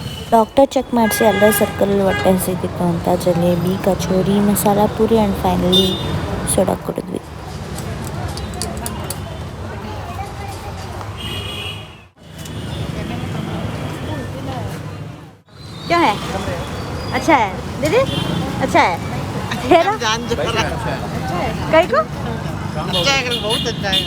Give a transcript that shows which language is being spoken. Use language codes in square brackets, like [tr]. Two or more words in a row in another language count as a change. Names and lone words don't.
[kn] ಡಾಕ್ಟರ್ ಚೆಕ್ ಮಾಡಿಸಿ ಅಲ್ಲೇ ಸರ್ಕಲಲ್ಲಿ ಹೊಟ್ಟೆ ಹಸಿದಿತ್ತು ಅಂತ ಜಲೇಬಿ ಕಚೋರಿ ಮಸಾಲ ಪೂರಿ [en] and finally [kn] ಸೋಡಾ ಕುಡಿದ್ವಿ. [hi] क्या है? अच्छा है दीदी, अच्छा है तेरा जान जो कई को अच्छा है, बहुत अच्छा है.